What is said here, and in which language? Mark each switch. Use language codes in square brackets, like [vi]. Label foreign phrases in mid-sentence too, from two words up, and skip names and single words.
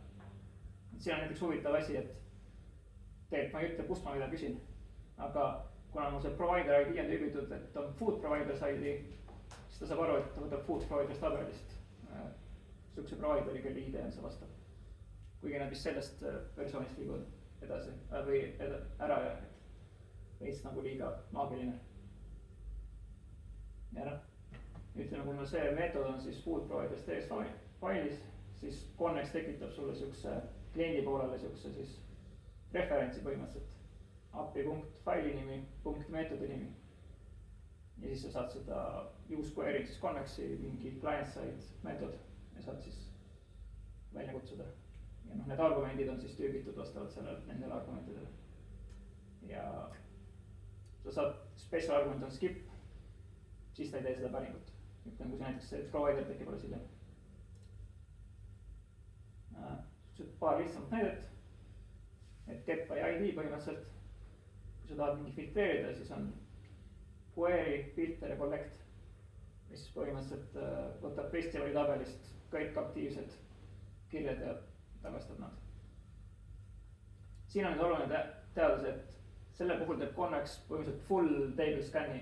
[et] siin on näiteks huvitav asi, et tegelikult ma ei ütle, kust ma mida küsin, aga kuna mul see [en] provider ID [et] on tüübitud, et on [en] food providers ID, [et] siis ta saab aru, et ta võtab [en] food providers [et] tabelist sihukese provideri, kelle ID on see vastav. Kuigi nad vist sellest versioonist liiguvad edasi või ära ja veits nagu liiga maagiline. Ja noh, ütleme, kui mul see meetod on siis [en] food providers [et] TS failis, siis Connex tekitab sulle sihukese kliendi poolele sihukese siis referentsi põhimõtteliselt. API.faili nimi, .meetodi nimi. Ja siis sa saad seda [en] use query [et] siis Connexi mingi client-side meetod ja saad siis välja kutsuda. Ja noh, need argumendid on siis tüübitud vastavalt sellele, nendele argumentidele. Ja sa saad, [en] special argument [et] on skip, siis ta ei tee seda päringut. Ütleme, kui see näiteks see provider tekib alles hiljem. Paar lihtsamat näidet, et [en] get by ID [et] põhimõtteliselt. Kui sa tahad mingi filtreerida, siis on query, filter ja collect, mis põhimõtteliselt võtab festivali tabelist kõik aktiivsed kirjad ja tagastab nad. Siin on nüüd oluline teada, et selle puhul teeb Connex põhimõtteliselt [en] full table scan'i.